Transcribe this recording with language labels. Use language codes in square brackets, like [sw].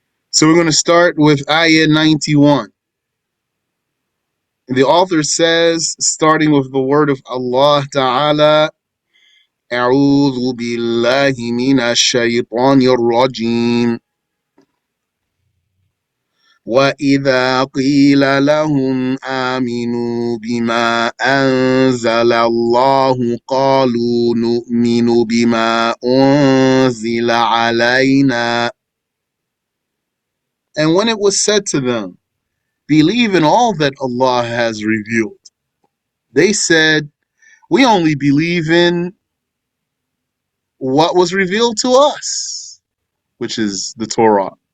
[en] So we're going to start with Ayah 91. The author says, starting with the word of Allah Ta'ala, [ar] أعوذ بالله من الشيطان الرجيم وإذا قيل لهم آمنوا بما أنزل الله قالوا نؤمن بما أنزل علينا. [en] And when it was said to them, believe in all that Allah has revealed, they said, we only believe in what was revealed to us, which is the Torah.